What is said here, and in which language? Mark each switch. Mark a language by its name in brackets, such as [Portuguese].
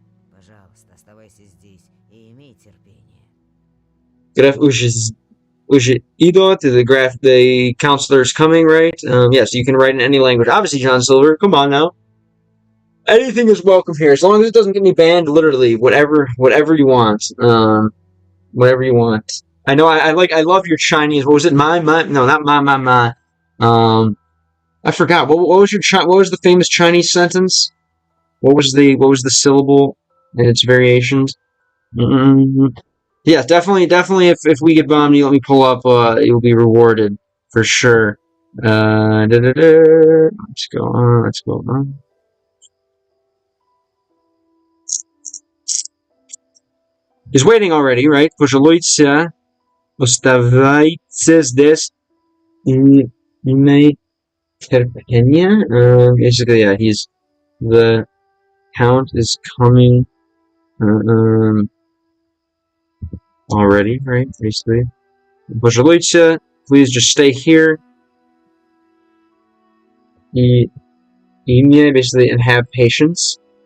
[Russian] Пожалуйста, оставайся здесь и имей терпение. Graf уже идет. [English] The counselor's coming, right? Yes, you can write in any language. Obviously, John Silver, come on now. Anything is welcome here, as long as it doesn't get me banned. Literally, whatever you want. Whatever you want. I know. I love your Chinese. What was it? My. No, not my. I forgot. What was the famous Chinese sentence? What was the syllable and its variations? Yeah, definitely. If we get bombed, you let me pull up. You'll be rewarded for sure. Let's go on. He's waiting already, right? [Russian] Пожалуйста, оставайтесь здесь и имей терпение. [English] Basically, yeah, the count is coming already, right? Basically. [Russian] Пожалуйста, [English] please just stay here. [Russian] И имей, [English] basically, and have patience.